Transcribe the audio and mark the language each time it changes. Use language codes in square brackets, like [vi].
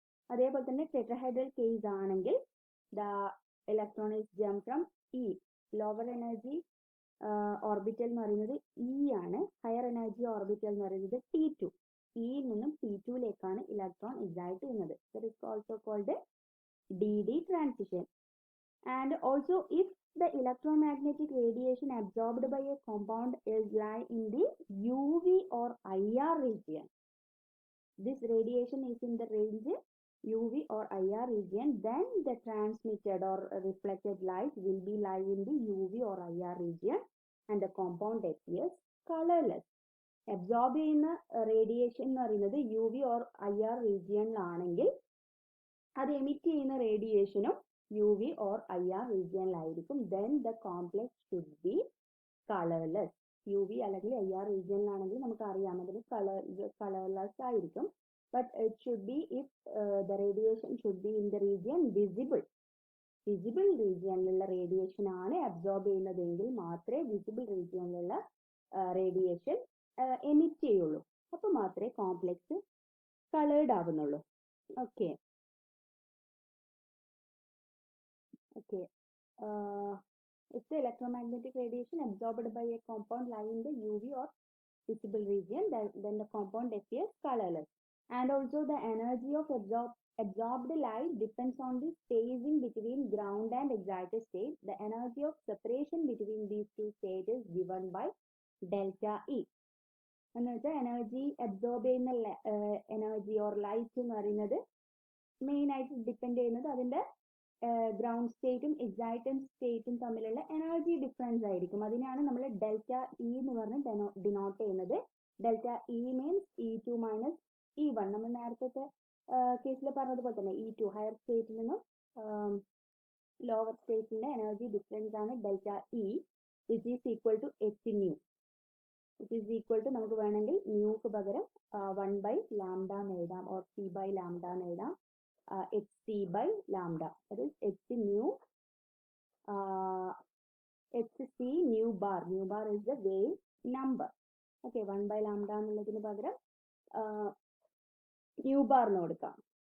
[ml] അതേപോലെ തന്നെ ടെട്രഹൈഡ്രൽ കേസ് ആണെങ്കിൽ [en] the electron is jump from E, [ml] lower energy orbital എന്ന് പറയുന്നത് E ആണ്, ഹയർ എനർജി ഓർബിറ്റൽ എന്ന് പറയുന്നത് T2. ഇയിൽ നിന്നും T2യിലേക്കാണ് ഇലക്ട്രോൺ എക്സൈറ്റ് ചെയ്യുന്നത്. [en] That is also called DD transition. And also if the electromagnetic radiation absorbed by a compound is lie in the UV or IR region, this radiation is in the range UV or IR region, then the transmitted or reflected light will be lie in the UV or IR region and the compound appears colorless. [ml] Absorb ചെയ്യുന്ന radiation എന്ന് പറയുന്നത് UV or IR റീജിയനിലാണെങ്കിൽ അത് emit ചെയ്യുന്ന റേഡിയേഷനും UV or IR റീജിയനിലായിരിക്കും. [en] Then the complex should be colorless. [ml] UV അല്ലെങ്കിൽ IR റീജിയനിലാണെങ്കിൽ നമുക്ക് അറിയാം അതിന് colourless ആയിരിക്കും. [en] But it should be if the radiation should be in the region visible. [ml] Visible റീജിയനിലുള്ള radiation ആണ് absorb ചെയ്യുന്നതെങ്കിൽ മാത്രമേ വിസിബിൾ റീജിയനിലുള്ള റേഡിയേഷൻ എമിറ്റ് ചെയ്യുള്ളൂ. അപ്പോൾ മാത്രമേ complex coloured ആവുന്നുള്ളൂ. Okay. Okay. [en] If the electromagnetic radiation absorbed by a compound lie in the UV or visible region, then the compound appears colorless. And also the energy of absorbed light depends on the spacing between ground and excited state. The energy of separation between these two states is given by delta E. [ml] എന്ന് വെച്ചാൽ energy absorb ചെയ്യുന്ന energy or light എന്ന് പറയുന്നത് main ആയിട്ട് depend ചെയ്യുന്നത് അതിന്റെ ground സ്റ്റേറ്റും excited സ്റ്റേറ്റും തമ്മിലുള്ള energy difference ആയിരിക്കും. അതിനാണ് നമ്മൾ ഡെൽറ്റ ഇ എന്ന് പറഞ്ഞ് ഡിനോട്ട് ചെയ്യുന്നത്. [en] Delta E means E2 minus E1. [ml] നമ്മൾ നേരത്തെ കേസിൽ പറഞ്ഞതുപോലെ തന്നെ E2 ഹയർ സ്റ്റേറ്റിൽ നിന്നും ലോവർ സ്റ്റേറ്റിന്റെ എനർജി ഡിഫറൻസ് ആണ് delta E, [en] Which is equal to h nu. Which is equal to [ml] നമുക്ക് വേണമെങ്കിൽ ന്യൂക്ക് പകരം 1/λ എന്ന് എഴുതാം ഓർ C/λ എന്ന് എഴുതാം. [en] hc by lambda, that is h nu hc nu bar is the wave number. [ml] Okay, 1/λ എന്നുള്ളതിന് പകരം nu bar എന്ന് കൊടുക്കാം.